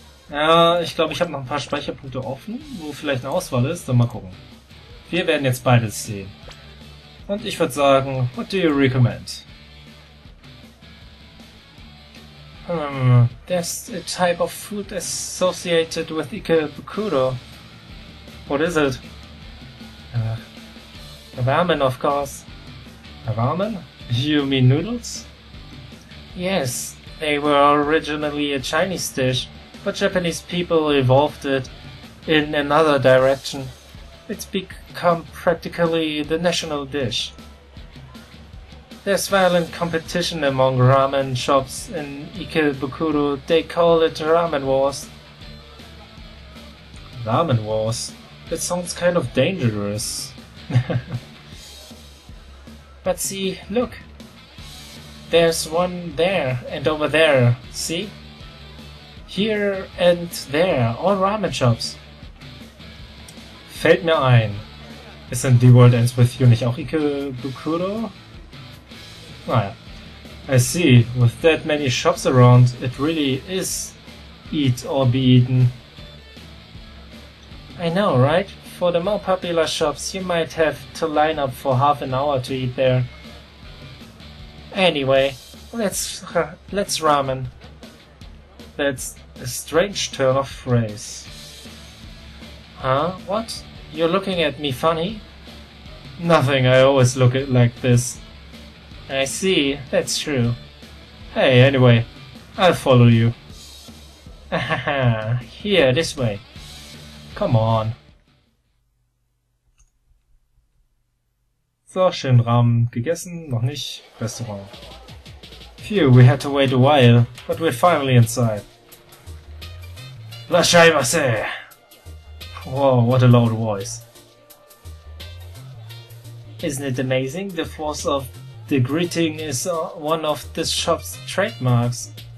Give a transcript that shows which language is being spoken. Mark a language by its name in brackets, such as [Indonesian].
[German] Ja, ich glaube, ich habe noch ein paar Speicherpunkte offen, wo vielleicht eine Auswahl ist. Dann mal gucken. Wir werden jetzt beides sehen. Und ich würde sagen, [English] what do you recommend? There's a type of food associated with Ikebukuro. What is it? Ramen, of course. Ramen? You mean noodles? Yes, they were originally a Chinese dish, but Japanese people evolved it in another direction. It's become practically the national dish. There's violent competition among ramen shops in Ikebukuro. They call it ramen wars. Ramen wars? That sounds kind of dangerous. But see, look. There's one there and over there, see? Here and there, all ramen shops. [German] Fällt mir ein. Ist The World Ends With You nicht auch Ikebukuro? [English] Naja. I see. With that many shops around, it really is eat or be eaten. I know, right? For the more popular shops, you might have to line up for half an hour to eat there. Anyway, let's ramen. That's a strange turn of phrase. Huh? What? You're looking at me funny? Nothing, I always look at like this. I see, that's true. Hey, anyway, I'll follow you. Hahaha, here, this way. Come on. [German] So, schön Ramen gegessen, noch nicht. Restaurant. [English] Phew, we had to wait a while, but we're finally inside. Rashaimase! Whoa, what a loud voice. Isn't it amazing? The force of the greeting is one of this shop's trademarks.